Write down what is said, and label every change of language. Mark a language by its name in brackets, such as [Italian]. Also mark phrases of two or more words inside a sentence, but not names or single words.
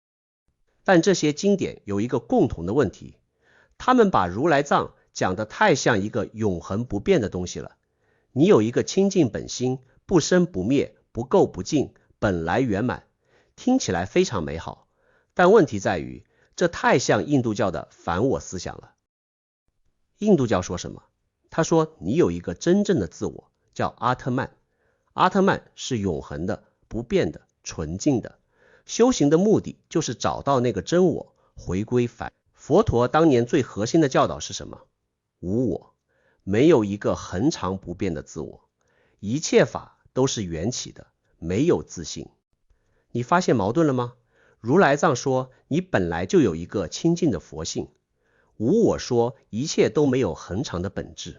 [Chinese] 但這些經典有一個共同的問題，他們把如來藏講得太像一個永恆不變的東西了。你有一個清淨本心，不生不滅，不垢不淨，本來圓滿，聽起來非常美好。但問題在於，這太像印度教的反我思想了。印度教說什麼？他說你有一個真正的自我，叫阿特曼。阿特曼是永恆的、不變的、純淨的。修行的目的就是找到那個真我，回歸凡。佛陀當年最核心的教導是什麼？無我，沒有一個恆常不變的自我，一切法都是緣起的，沒有自性。你發現矛盾了嗎？如來藏說你本來就有一個清淨的佛性，無我說一切都沒有恆常的本質。